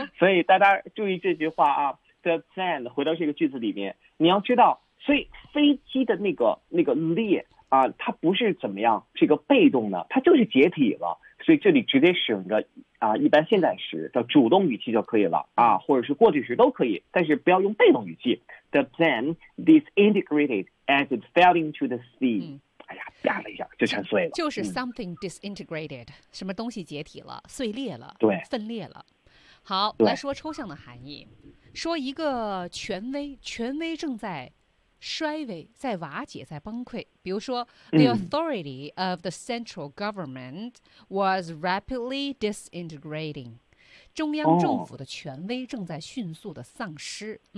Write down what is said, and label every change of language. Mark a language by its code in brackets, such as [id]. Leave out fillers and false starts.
[zh] 所以大家注意这句话啊 ， [en] the plane [zh] 回到这个句子里面，你要知道，所以飞机的那个裂啊，它不是怎么样，是一个被动的，它就是解体了。所以这里直接使用着啊，一般现在时的主动语气就可以了啊，或者是过去时都可以，但是不要用被动语气。 [en] The plane disintegrated as it fell into the sea。 [zh] 哎呀，啪了一下就全碎了。就是 [en] something disintegrated， [zh] 什么东西解体了、碎裂了、对，分裂了。好，来说抽象的含义，说一个权威正在衰微，在瓦解，在崩溃。比如说 [en] The authority of the central government was rapidly disintegrating， [zh] 中央政府的权威正在迅速的丧失。